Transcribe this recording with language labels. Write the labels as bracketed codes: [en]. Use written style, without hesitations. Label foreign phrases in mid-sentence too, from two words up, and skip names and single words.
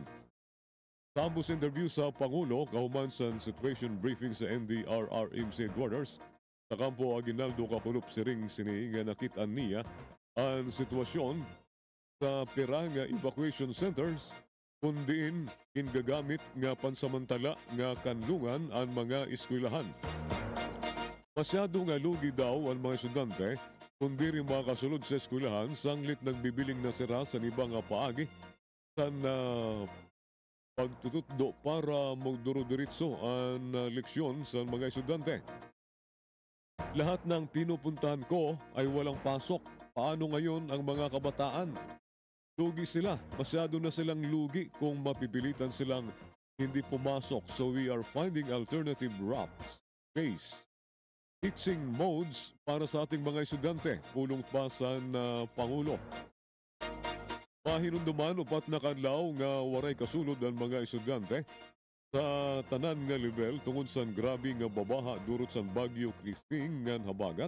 [war] Sa ambos interview sa Pangulo, kahuman sa [en] situation briefing [war] sa NDRRMC Headquarters, sa kampo Aguinaldo Kapulup siring sini nga nakitaan niya ang sitwasyon sa pira nga [en] evacuation centers [war] kundiin ingagamit nga pansamantala nga kanlungan ang mga eskwelahan. Masyado nga lugi daw ang mga estudyante kundi rin makasulod sa eskwelahan sanglit nagbibiling na sira sa ibang paagi sa pagtututdo para magduro-diritso ang leksyon sa mga estudyante. [tl] Lahat ng pinupuntahan ko ay walang pasok. Paano ngayon ang mga kabataan? Lugi sila. Masyado na silang lugi kung mapipilitan silang hindi pumasok. [en] So we are finding alternative routes, ways, teaching modes [tl] para sa ating mga estudyante. [war] Pulong pa sa Pangulo. Mahinunduman upat na kadlaw nga waray kasulod ang mga estudyante sa tanan nga level tungod sa grabe nga babaha durot sa Bagyo Christine nga habagat.